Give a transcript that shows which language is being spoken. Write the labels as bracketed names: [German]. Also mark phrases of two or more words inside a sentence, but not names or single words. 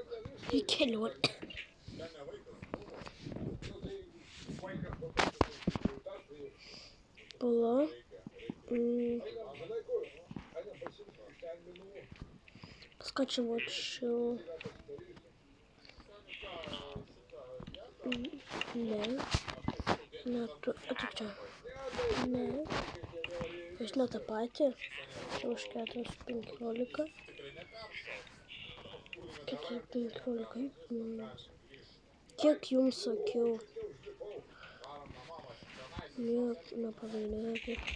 [Lithuanian] Į kelionę. Palauk. [Russian] Скачивать. Не. Это что? Не. [Lithuanian] Jis ne tą patį. Už 4:15. 4:15. Kiek jums sakiau? Niek nepagailėkit.